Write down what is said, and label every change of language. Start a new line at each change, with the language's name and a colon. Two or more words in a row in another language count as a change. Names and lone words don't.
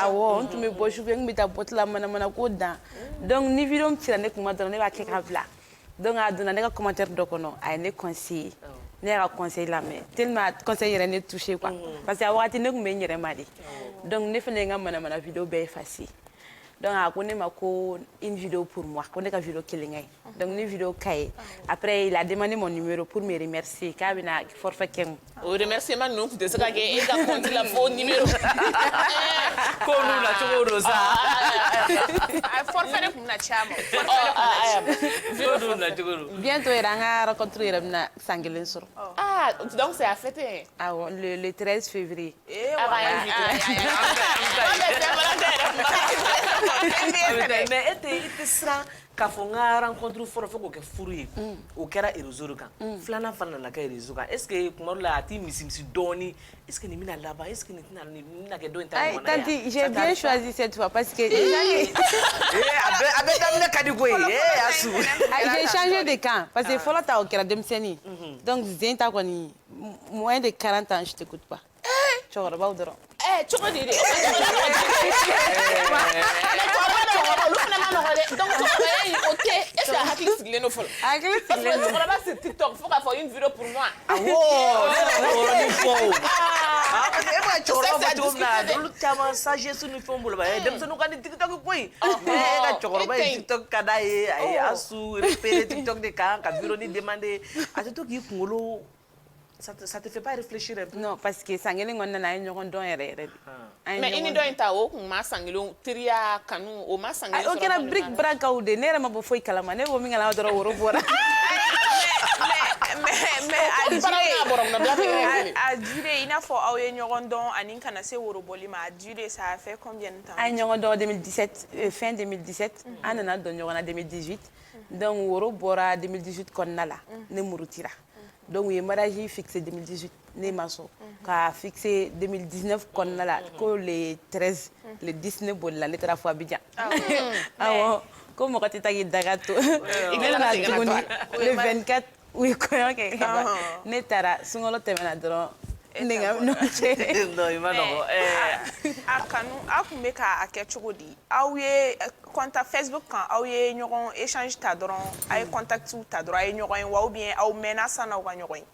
Bambara: awɔ n tun bɛ bɔ sufɛ n tun bɛ taa bɔti la manamana ko dan donc ni video cira ne kuma dɔrɔn ne b'a kɛ k'a bila donc a donna ne ka commentaire dɔ kɔnɔ a ye ne conseiller ne y'a ka conseil lamɛn tellement conseil yɛrɛ ne touché quoi
French: parce que
Bambara: a wagati ne tun bɛ n yɛrɛ ma de donc ne fana ye n ka manamana video bɛɛ effacer donc a ko ne ma ko
French: une vidéo pour moi
Bambara: ko ne ka vidéo kelen kɛ donc ni vidéo ka ye
French: après il a demandé mon numéro pour me remercier
Bambara: k'a bɛna forfait kɛ n o remerciement ninnu tun tɛ se ka kɛ e ka compte la fo numéro ko n'u na cogo do sa forfait de tun bɛna ci a ma ko n'u na cogo do bientôt yɛrɛ an ka rencontre yɛrɛ bɛna san kelen sɔrɔ
French: donc c'est à fêter awɔ le 13 février
Bambara: mais e tɛ siran k'a fɔ n ka rencontre fɔlɔ fo k'o kɛ furu ye o kɛra réseau kan filanan fana nana kɛ réseau kan
French: est ce que
Bambara: tuma dɔ la a t'i misi dɔɔni
French: est ce que
Bambara: nin bɛna laban
French: est ce que
Bambara: nin tɛna kɛ dɔ in ta ɲɔgɔnna ye
French: tanti j'ai bien choisi cette fois parce que
Bambara: a bɛ daminɛ ka di koyi Asu
French: j'ai changé de camp parce que
Bambara: fɔlɔ ta o kɛra denmisɛnnin donc zen ta kɔni
French: moins de 40 ans je t'écoute pas
Bambara: cɛkɔrɔbaw dɔrɔn cogo di de olu fana ma nɔgɔ dɛ donc cɛkɔrɔbaya in o tɛ
French: est ce que
Bambara: a hakili sigilen don fɔlɔ hakili sigilen don cɛkɔrɔba
French: sur TikTok
Bambara: fo k'a fɔ
French: une vidéo pour moi
Bambara: awɔ ne yɛrɛ b'o yɔrɔnin fɔ o
French: parce que
Bambara: e b'a cɛkɔrɔba fɔ cogo min na olu caman sagesse ni fɛnw bolo denmisɛnninw ka di TikTok koyi mais e ka cɛkɔrɔba ye TikTok ka d'a ye a ye Asu repéré TikTok de kan ka vidéo ni demander a tɛ to k'i kunkolo
French: ça te fait pas réfléchir un peu? Non, parce que
Bambara: sangelen kɔnɔna na an ye ɲɔgɔn dɔn yɛrɛ de. Mais i ni dɔ in ta o kun ma sangelen teriya kanu o ma sangelen sɔrɔ. O kɛra bric bracaw de ne yɛrɛ ma bɔ foyi kalama ne ko min kalama dɔrɔn woro bɔra. A duré i n'a fɔ aw ye ɲɔgɔn dɔn ani kana se worobɔli ma a duré
French: ça a fait combien de temps?
Bambara: An ye ɲɔgɔn dɔn 2017 fin 2017 an nana dɔn ɲɔgɔn na 2018 donc woro bɔra 2018 kɔnɔna la ne murutira. Donc u ye mariage fixé 2018 ne ma sɔn ka fixé 2019 kɔnɔna la ko le 13 le 10 ne bolila ne taara fɔ Abidjan awɔ ko mɔgɔ tɛ taa k'i daga to ne nana tuguni le 24 u ye kɔɲɔ kɛ ka ban ne taara sunkalo tɛmɛna dɔrɔn ne ka ɲɔgɔn cɛ non i ma nɔgɔ a kanu aw tun bɛ k'a kɛ cogo di aw ye contact Facebook kan aw ye ɲɔgɔn échange ta dɔrɔn a ye contactiw ta dɔrɔn a ye ɲɔgɔn ye wa
French: ou bien
Bambara: aw mɛnna sanni aw ka ɲɔgɔn ye